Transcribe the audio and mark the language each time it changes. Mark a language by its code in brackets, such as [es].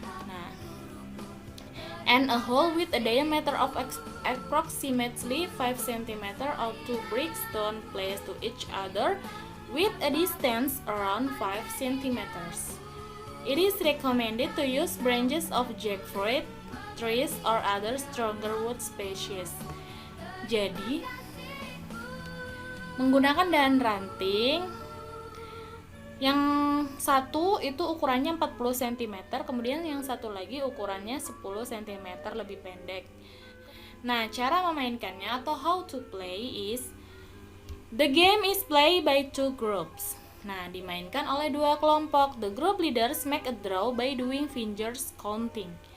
[en] Nah, and a hole with a diameter of approximately 5 cm or 2 bricks stone placed to each other with a distance around 5 cm. It is recommended to use branches of jackfruit trees or other stronger wood species. [id] Jadi, menggunakan dahan ranting yang satu itu ukurannya 40 cm, kemudian yang satu lagi ukurannya 10 cm lebih pendek. Nah, cara memainkannya atau [en] how to play is the game is played by 2 groups. [id] Nah, dimainkan oleh 2 kelompok. [en] The group leaders make a draw by doing fingers counting.